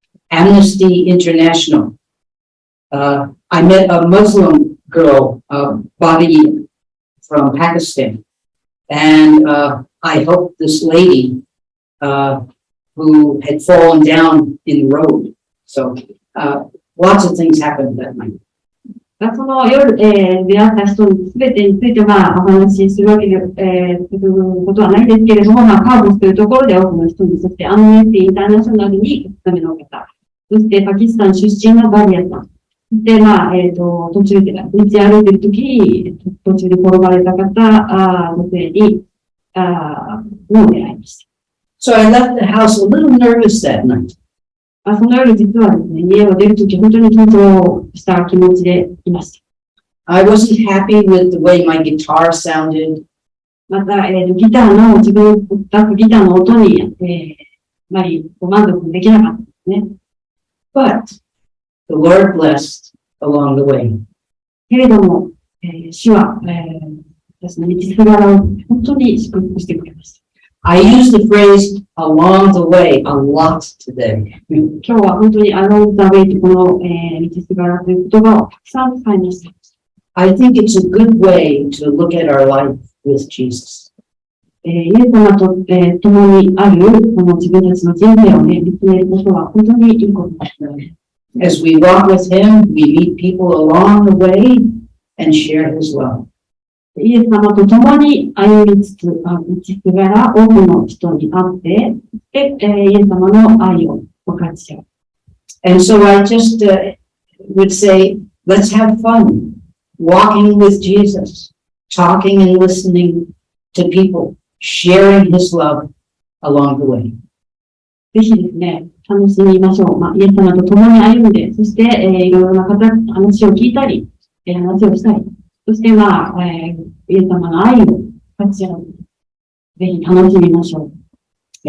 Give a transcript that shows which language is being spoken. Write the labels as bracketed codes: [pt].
[en] Amnesty International. I met a Muslim girl, Badi from Pakistan. And I helped this lady who had fallen down in the road. So lots of things happened that night. [ja] その夜、出会った人に全てについてお話しするわけで、することはないですけれども、カーボスというところで多くの人に、そしてアムネスティインターナショナルにお勤めの方、そしてパキスタン出身のバリアさん、で、途中で、道歩いているときに、途中で転ばれた方、女性に、の出会いました。 [en] So I left the house a little nervous that night. [ja] その夜実はですね、家を出るとき本当に緊張した気持ちでいました。 [en] I wasn't happy with the way my guitar sounded. [ja] また、ギターの、自分を歌うギターの音に、あまり満足できなかったですね。 [en] But the Lord blessed along the way. [ja] けれども、主は、私の道すがらを本当に祝福してくれました。 [en] I use the phrase along the way a lot today. [ja] 今日は本当に [en] along the way [ja] とこの、道すがらという言葉をたくさん使いました。 [en] I think it's a good way to look at our life with Jesus. [ja] イエス様と、共にあるこの自分たちの人生をね、見つめることは本当にいいことですよね。 [en] As we walk with Him, we meet people along the way and share His love. [ja] イエス様と共に歩みつつ、道すがら多くの人に会って、イエス様の愛を分かち合う。 [en] And so I just would say, let's have fun walking with Jesus, talking and listening to people, sharing His love along the way. [ja] ぜひですね、楽しみましょう。イエス様と共に歩んで、そして、いろいろな方、話を聞いたり、話をしたり、そして、イエス様の愛を分かち合う。ぜひ楽しみましょう。